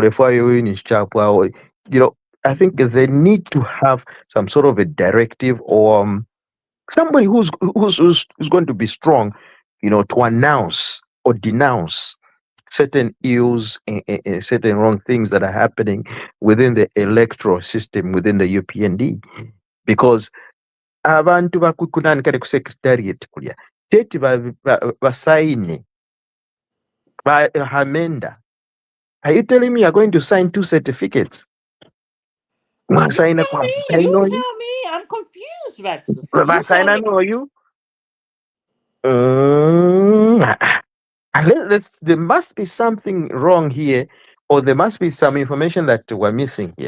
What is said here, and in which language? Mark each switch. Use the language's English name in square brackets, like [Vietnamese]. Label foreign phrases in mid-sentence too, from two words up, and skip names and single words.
[English] in Chapwa, or, I think they need to have some sort of a directive or somebody who's going to be strong, to announce or denounce certain ills and certain wrong things that are happening within the electoral system within the UPND, because [Bemba] abantu bakukunani kale ku secretariat kulya teti basayine bahamenda. [English] Are you telling me you're going to sign 2 certificates? You tell me. I'm confused, Ratsu. You tell me. Know you? There must be something wrong here, or there must be some information that we're missing here.